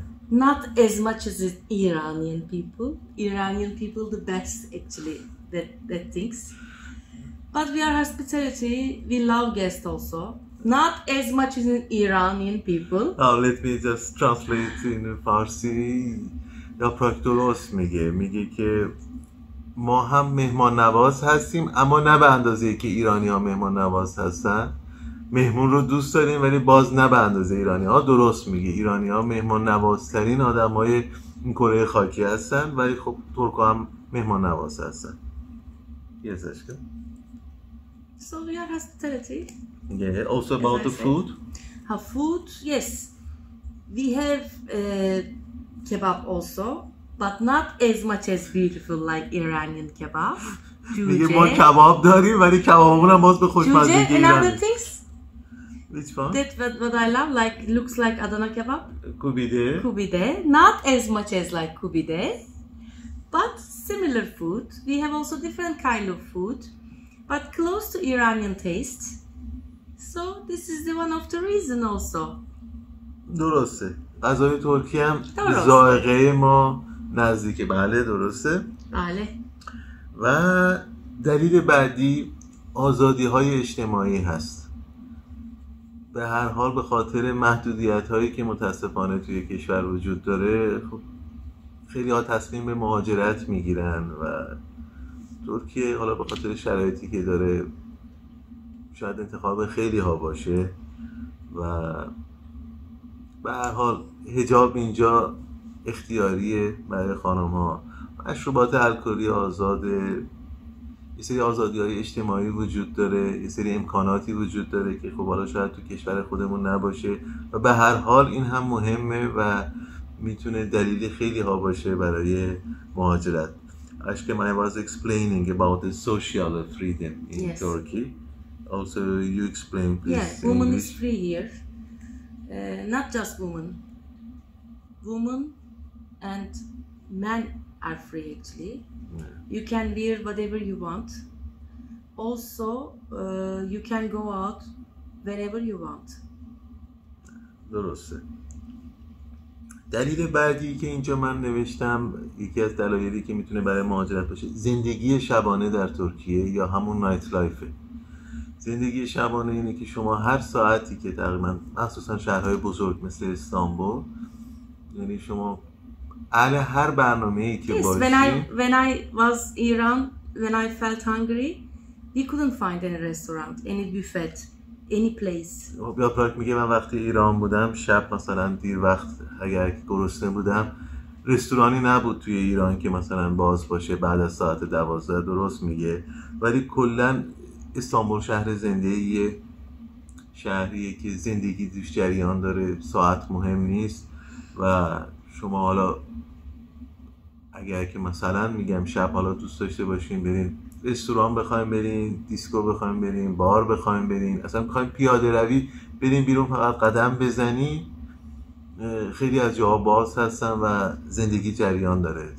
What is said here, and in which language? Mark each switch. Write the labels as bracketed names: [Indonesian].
[English] Not as much as the Iranian people. Iranian people the best actually that things. But we are hospitality. We love guests also. Not as much as the Iranian people. Let me just translate in Farsi. [Persian] یاپراک درست میگه که ما هم مهمان نواز هستیم، اما نه به اندازه که ایرانی ها مهمان نواز هستن. مهمون رو دوست داریم ولی باز نه به اندازه ایرانی ها. درست میگه، ایرانی ها مهمان نوازترین آدم های این کره خاکی هستن، ولی خب ترک هم مهمان نواز هستن. [English] Yes, Ashkem. So we are hospitality. Yeah, also about the food. Food, yes. We have kebab also, but not as much as beautiful like Iranian kebab. [Persian] میگه ما کباب داریم ولی کبابمون هم باز به خوشمزگی ایرانی. [English] Another things. Which one? What I love, like looks like Adana kebab. Kubide. Not as much as like kubide, but similar food. We have also different kind of food, but close to Iranian taste. So this is the one of the reason also. [Persian] درسته. غذای ترکی هم ذائقه ما نزدیکه. بله درسته. بله. و دلیل بعدی آزادی های اجتماعی هست. به هر حال به خاطر محدودیت هایی که متاسفانه توی کشور وجود داره، خب خیلی ها تصمیم به مهاجرت میگیرن و ترکیه حالا به خاطر شرایطی که داره شاید انتخاب خیلی ها باشه. و به هر حال حجاب اینجا اختیاریه برای خانم ها. مشروبات الکلی آزاده، یه سری آزادی های اجتماعی وجود داره، یه سری امکاناتی وجود داره که خب حالا شاید تو کشور خودمون نباشه. و به هر حال این هم مهمه و میتونه دلیل خیلی ها باشه برای مهاجرت. [English] Ashkem, I was explaining about the social freedom in Turkey. Also you explain please. Yeah, woman is free here. Not just women and men are free actually. You can wear whatever you want. Also you can go out whenever you want. [Persian] درسته. دلیل بعدی که اینجا من نوشتم، یکی از دلایلی که میتونه برای مهاجرت باشه، زندگی شبانه در ترکیه یا همون نایت لایفه. زندگی شبانه اینه که شما هر ساعتی که تقریبا مخصوصا شهرهای بزرگ مثل استانبول، یعنی شما اهل هر برنامه‌ای که باشی. [English] When I was Iran, when I felt hungry, we couldn't find any restaurant, any buffet, any place. [Persian] یا پراک میگه من وقتی ایران بودم شب مثلا دیر وقت اگر گرسنه بودم رستورانی نبود توی ایران که مثلا باز باشه بعد از ساعت 12. درست میگه. ولی کلا استانبول شهر زندگیه، شهریه که زندگی توش جریان داره، ساعت مهم نیست و شما حالا اگر که مثلا میگم شب حالا دوست داشته باشین برین رستوران بخوایم برین، دیسکو بخوایم برین، بار بخوایم برین، اصلا بخوایم پیاده روی برین بیرون فقط قدم بزنی، خیلی از جاها باز هستن و زندگی جریان داره.